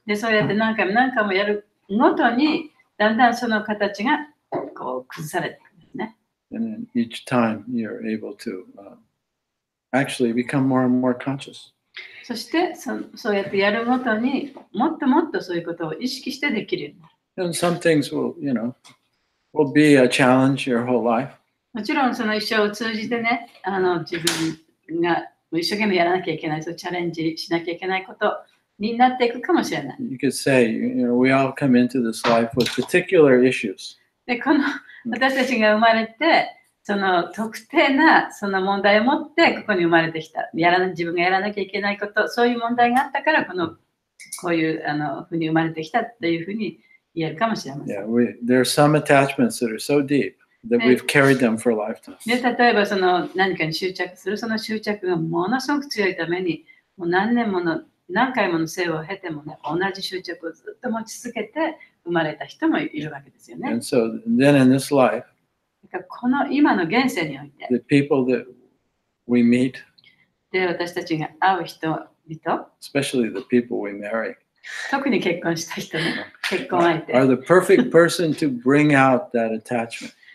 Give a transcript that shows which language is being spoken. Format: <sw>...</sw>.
<ja>でそうやって何回もやるごとにだんだんその形がこう崩されていくんですね。</ja> <en>And then each time you're able to actually become more and more conscious.</en> <ja>そしてそうやってやるごとにもっともっとそういうことを意識してできるようになる。</ja> <en>And some things will be a challenge your whole life.</en> <ja>もちろんその一生を通じてね、自分が一生懸命やらなきゃいけない、そうチャレンジしなきゃいけないことになっていくかもしれない。</ja> <en>You could say, we all come into this life with particular issues.</en> <ja>で、私たちが生まれて、その特定なその問題を持ってここに生まれてきた。自分がやらなきゃいけないこと、そういう問題があったから、こういうふうに生まれてきたっていうふうに言えるかもしれません。</ja> <en>There are some attachments that are so deep that we've carried them for a lifetime.</en> <ja>で、例えばその何かに執着する、その執着がものすごく強いために、もう何回もの生を経てもね、同じ執着をずっと持ち続けて生まれた人もいるわけですよね。</ja> <en>And so then in this life,</en> <ja>この今の現世において、</ja> <en>the people that we meet,</en> <ja>で、私たちが会う人々、</ja> <en>especially the people we marry,</en> <ja>特に結婚した人ね、結婚相手。</ja> <en>are the perfect person to bring out that attachment.</en>